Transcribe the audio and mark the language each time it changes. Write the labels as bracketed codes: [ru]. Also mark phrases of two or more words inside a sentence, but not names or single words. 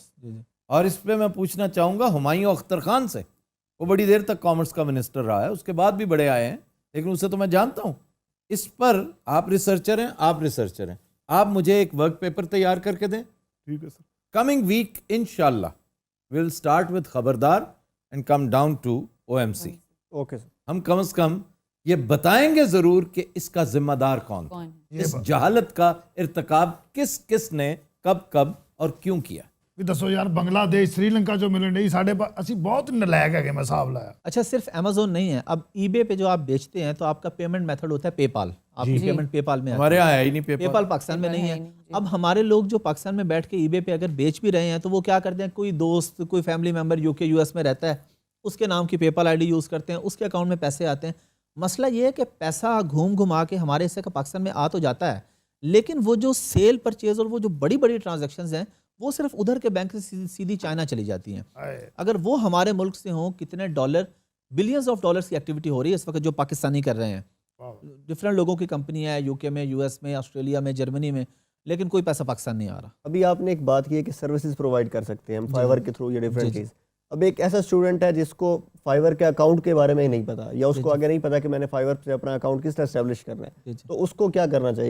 [ur] اور اس پہ میں پوچھنا چاہوں گا ہمایوں اختر خان سے, وہ بڑی دیر تک کامرس کا منسٹر رہا ہے, اس کے بعد بھی بڑے آئے ہیں, لیکن اسے تو میں جانتا ہوں. اس پر آپ ریسرچر ہیں, آپ مجھے ایک ورک پیپر تیار کر کے دیں. ٹھیک ہے سر. [en] coming week انشاءاللہ we'll start with خبردار and come down to OMC. [ur] اوکے سر. ہم کم از کم یہ بتائیں گے ضرور کہ اس کا ذمہ دار کون, اس جہالت کا ارتکاب کس نے کب اور کیوں کیا. [pa] ਵੀ ਦੱਸੋ ਯਾਰ ਬੰਗਲਾਦੇਸ਼ ਸ੍ਰੀਲੰਕਾ ਚੋਂ ਮਿਲਣ ਨਹੀਂ ਸਾਡੇ ਅਸੀਂ ਬਹੁਤ ਨਲਾਇਕ ਹੈਗੇ ਮੈਂ ਹਿਸਾਬ ਲਾਇਆ. [ur] اچھا صرف امیزون نہیں ہے, اب ای بے پہ جو آپ بیچتے ہیں تو آپ کا [en] پیمنٹ میتھڈ [ur] ہوتا ہے پے پال. آپ کی پیمنٹ پے پال میں ہمارے یہاں ہے ہی نہیں پے پال, پاکستان میں نہیں ہے. اب ہمارے لوگ جو پاکستان میں بیٹھ کے ای بے پہ اگر بیچ بھی رہے ہیں تو وہ کیا کرتے ہیں, کوئی دوست کوئی [en] فیملی ممبر [ur] UK US میں رہتا ہے, اس کے نام کی پے پال ID یوز کرتے ہیں, اس کے اکاؤنٹ میں پیسے آتے ہیں. مسئلہ یہ ہے کہ پیسہ گھما کے ہمارے حصے کا پاکستان میں آ تو جاتا ہے, لیکن وہ جو [en] سیل پرچیز [ur] اور وہ جو بڑی ٹرانزیکشنز ہیں وہ صرف ادھر کے بینک سے سیدھی چائنا چلی جاتی ہیں. اگر وہ ہمارے ملک سے ہوں, کتنے ڈالر, [en] بلینز آف ڈالرز [ur] کی ایکٹیویٹی ہو رہی ہے اس وقت جو پاکستانی کر رہے ہیں, ڈفرینٹ لوگوں کی کمپنی ہے یوکے میں، یو ایس میں، آسٹریلیا میں، جرمنی میں، لیکن کوئی پیسہ پاکستان نہیں آ رہا. ابھی آپ نے ایک بات کی ہے کہ [en] services provide [ur] کر سکتے ہیں ہم فائیور کے تھرو یا ڈفرینٹ چیز. اب ایک ایسا سٹوڈنٹ ہے جس کو فائیور کے اکاؤنٹ کے بارے میں ہی نہیں پتا، یا اس کو آگے نہیں پتا کہ میں نے فائیور سے اپنا اکاؤنٹ کس طرح اسٹیبلش کرنا ہے، تو اس کو کیا کرنا چاہیے?